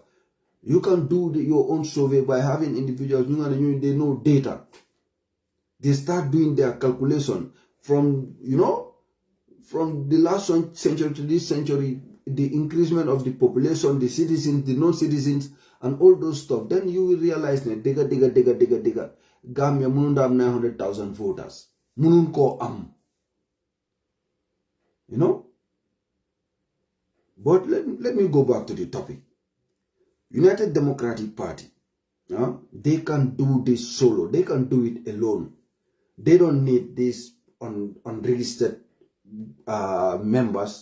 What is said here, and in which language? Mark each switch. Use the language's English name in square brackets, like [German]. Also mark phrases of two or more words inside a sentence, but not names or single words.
[English] You can do your own survey by having individuals, they know data. They start doing their calculation from, from the last century to this century, the increasement of the population, the citizens, the non-citizens, and all those stuff. Then you will realize that digga. [Wolof] Gambia mununda am 900,000 voters. Munun ko am. [English] But let me go back to the topic. United Democratic Party, they can do this solo. They can do it alone. They don't need this unregistered members.